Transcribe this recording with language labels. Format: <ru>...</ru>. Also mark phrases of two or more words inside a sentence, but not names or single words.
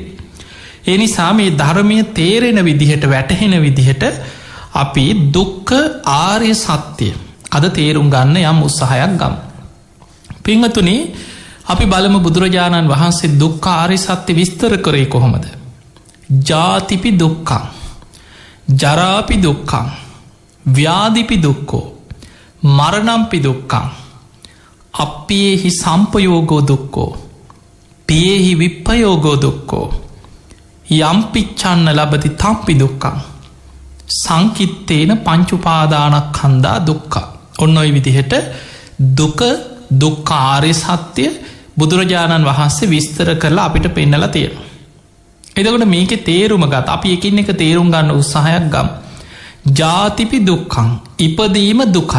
<si>එනිසා මේ ධර්මය තේරෙන විදිහට වැටහෙන විදිහට අපි දුක්ඛ ආර්ය සත්‍යය අද තේරුම් ගන්න යම් උත්සාහයක් ගම්. පිංහතුනි අපි බලමු බුදුරජාණන් වහන්සේ දුක්ඛ ආර්ය සත්‍ය විස්තර කරේ කොහොමද.</si> <pi>ජාතිපි දුක්ඛං ජරාපි දුක්ඛං ව්‍යාධිපි දුක්ඛෝ මරණම්පි දුක්ඛං අප්පියෙහි සම්පයෝගෝ දුක්ඛෝ පියෙහි විප්පයෝගෝ දුක්ඛෝ යම්පිච්චන්න ලබති තම්පි දුක්ඛං සංකිත්තේන පංචුපාදානක් කන්දා දුක්ඛ.</pi> <si>ඔන්න ඔයි විදිහට දුක්ඛ ආර්ය සත්‍යය බුදුරජාණන් වහන්සේ විස්තර කරලා අපිට පෙන්නලා තියෙනවා. එතකොට මේක තේරුම ගත් අපි එකින් එක තේරුම් ගන්න උත්සාහයක් ගම්.</si> <pi>ජාතිපි දුක්ඛං</pi> <si>ඉපදීම දුකයි.</si>